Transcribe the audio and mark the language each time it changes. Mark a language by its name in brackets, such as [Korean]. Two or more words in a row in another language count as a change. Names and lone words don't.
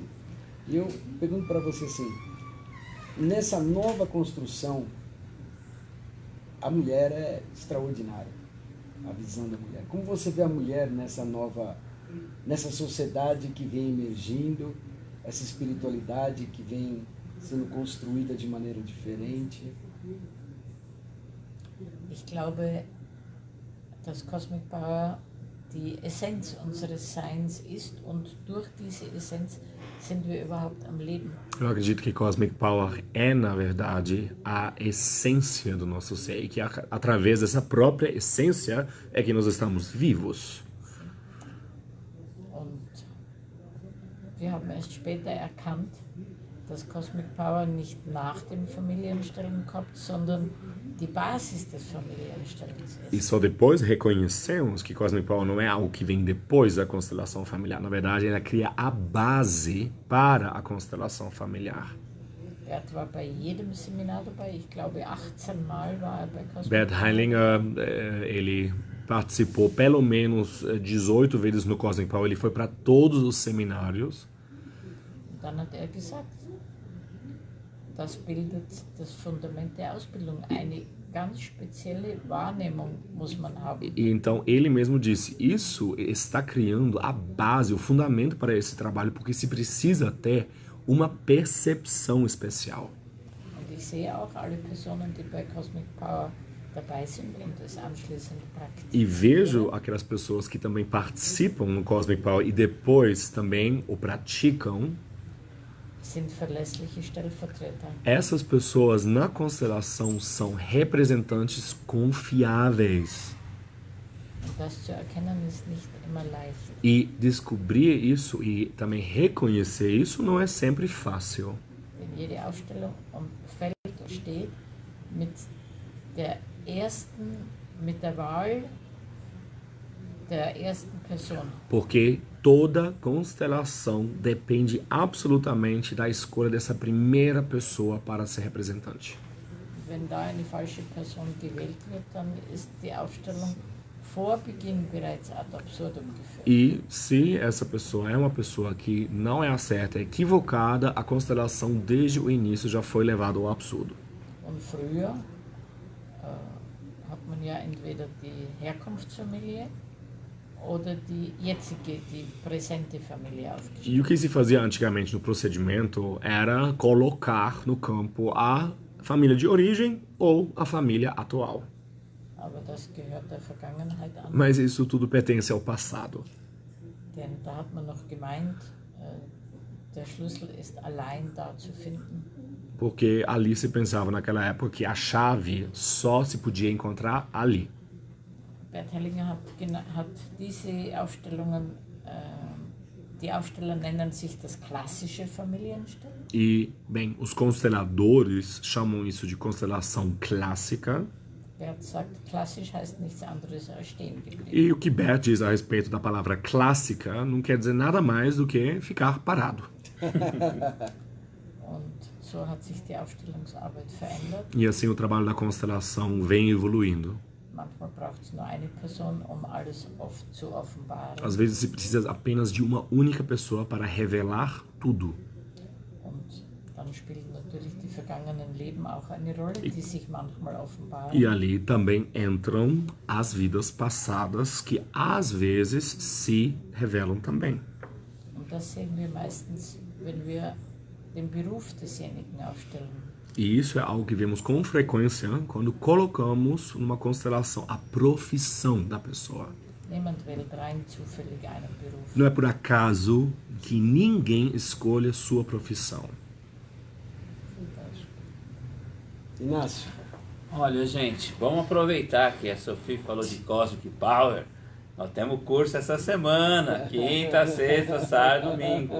[Portuguese] E eu pergunto para você assim, nessa nova construção, a mulher é extraordinária, a visão da mulher. Como você vê a mulher nessa sociedade que vem emergindo, essa espiritualidade que vem sendo construída de maneira diferente? [German] Ich glaube, dass Cosmic Power die Essenz unseres Seins ist und durch diese Essenz sind wir überhaupt am Leben. [Portuguese] Eu acredito que Cosmic Power é, na verdade, a essência do nosso ser. E que através dessa própria essência é que nós estamos vivos. [German] Und wir haben erst später erkannt, dass Cosmic Power nicht nach dem Familienstellen kommt, sondern die Basis des Familienstellens [Portuguese] E [German] ist. [Portuguese] só depois reconhecemos que Cosmic Power não é algo que vem depois da constelação familiar. Na verdade, ela cria a base para a constelação familiar. [German] Bert war bei jedem Seminar dabei. Ich glaube, 18 Mal war er bei Cosmic [Portuguese] Bert [German] Power. [Portuguese] Hellinger, ele participou pelo menos 18 vezes no Cosmic Power. Ele foi para todos os seminários. [German] Und dann hat er gesagt, das bildet das Fundament der Ausbildung. Eine ganz spezielle Wahrnehmung muss man haben. [Portuguese] E então ele mesmo disse, isso está criando a base, o fundamento para esse trabalho, porque se precisa ter uma percepção especial. [German] Und ich sehe auch alle Personen, die bei Cosmic Power dabei sind und es anschließend [Portuguese] E vejo [German] praktizieren. [Portuguese] aquelas pessoas que também participam no Cosmic Power e depois também o praticam. [German] Sind verlässliche Stellvertreter. [Portuguese] Essas pessoas na constelação são representantes confiáveis. [German] Und das zu erkennen ist nicht immer leicht. [Portuguese] E descobrir isso e também reconhecer isso não é sempre fácil. [German] Denn jede Ausstellung fällt und steht mit der Wahl der ersten Person. [Portuguese] Porque toda constelação depende absolutamente da escolha dessa primeira pessoa para ser representante. [German] Wenn da eine falsche Person gewählt wird, dann ist die Ausstellung vor Beginn bereits ad absurdum geführt. [Portuguese] E se essa pessoa é uma pessoa que não é a certa, é equivocada, a constelação desde o início já foi levada ao absurdo. [German] Und früher hat man ja entweder die Herkunftsfamilie oder die jetzige, die präsente Familie aufgestellt. [Portuguese] E o que se fazia antigamente no procedimento era colocar no campo a família de origem ou a família atual. [German] Aber das gehört der Vergangenheit an, [Portuguese] Mas isso tudo pertence ao passado. [German] denn da hat man noch gemeint, der Schlüssel ist allein da zu finden. [Portuguese] Porque ali se pensava naquela época que a chave só se podia encontrar ali. [German] Bert Hellinger hat diese Aufstellungen, die Aufsteller nennen sich das klassische Familiensystem. [Portuguese] E, bem, os consteladores chamam isso de constelação clássica. [German] Bert sagt, klassisch heißt nichts anderes als stehen geblieben. [Portuguese] E o que Bert diz a respeito da palavra clássica não quer dizer nada mais do que ficar parado. [German] Und so hat sich die Aufstellungsarbeit verändert. [Portuguese] E assim o trabalho da constelação vem evoluindo. [German] Manchmal braucht es nur eine Person, um alles zu offenbaren. [Portuguese] Às vezes se precisa apenas de uma única pessoa para revelar tudo. [German] Und dann spielen natürlich die vergangenen Leben auch eine Rolle, die sich manchmal offenbaren. [Portuguese] E ali também entram as vidas passadas que às vezes se revelam também. [German] Und das sehen wir meistens, wenn wir den Beruf desjenigen aufstellen. [Portuguese] E isso é algo que vemos com frequência quando colocamos numa constelação a profissão da pessoa. [German] Niemand wählt rein zufällig einen Beruf. [Portuguese] Não é por acaso que ninguém escolhe a sua profissão. Inácio, Olha, gente, vamos aproveitar que a Sophie falou de Cosmic Power. Nós temos curso essa semana, quinta, sexta, sábado, domingo.